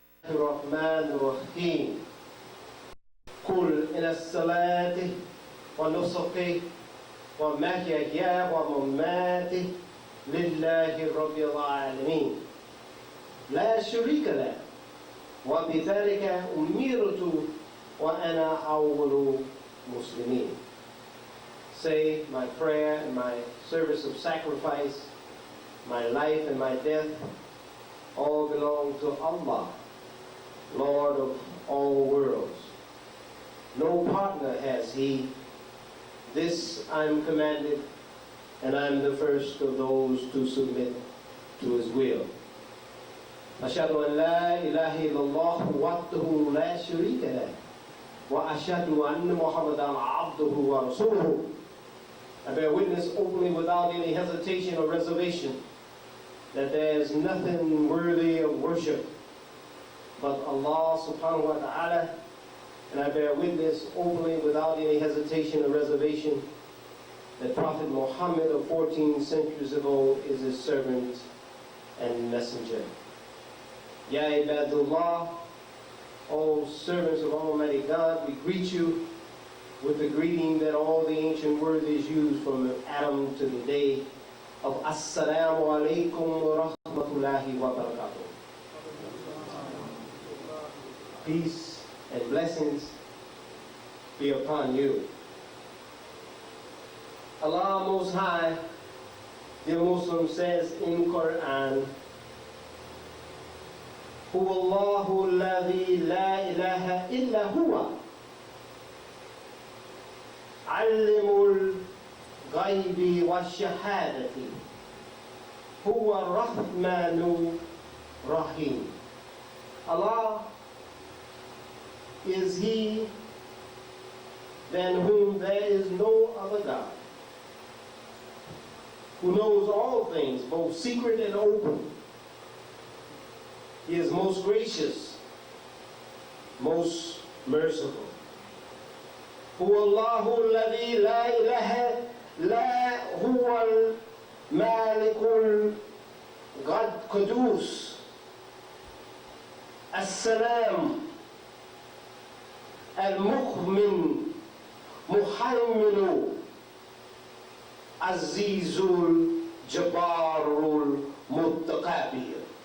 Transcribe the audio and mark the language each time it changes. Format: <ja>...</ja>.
<ar>الرحمن الرحيم قل إن الصلاة ونسكي ومحياي ومماتي لله رب العالمين لا شريك له وبذلك أمرت وأنا أول مسلمين.</ar> <en>Say my prayer and my service of sacrifice, my life and my death, all belong to Allah, Lord of all worlds. No partner has He. This I'm commanded, and I'm the first of those to submit to His will.</en> <ar>أشهد أن لا إله إلا الله وحده لا شريك له وأشهد أن محمدا عبده ورسوله.</ar> <en>I bear witness openly without any hesitation or reservation that there is nothing worthy of worship but Allah subhanahu wa ta'ala, and I bear witness openly without any hesitation or reservation that Prophet Muhammad of 14 centuries ago is his servant and messenger. Ya Ibadullah, all servants of Almighty God, we greet you with the greeting that all the ancient worthies used from Adam to the day of</en> <ar>Assalamu alaikum wa rahmatullahi wa barakatuh.</ar> <en>Peace and blessings be upon you. Allah Most High, the Muslim, says in Quran,</en> <ar>هو الله الذي لا إله إلا هو علم الغيب والشهادة هو الرحمن الرحيم.</ar> <en>Allah is He than whom there is no other God, who knows all things, both secret and open. He is most gracious, most merciful.</en> <ar>هو الله الذي لا إله لا هو المالك القدوس السلام المؤمن محيمن عزيز الجبار المتكبر.</ar>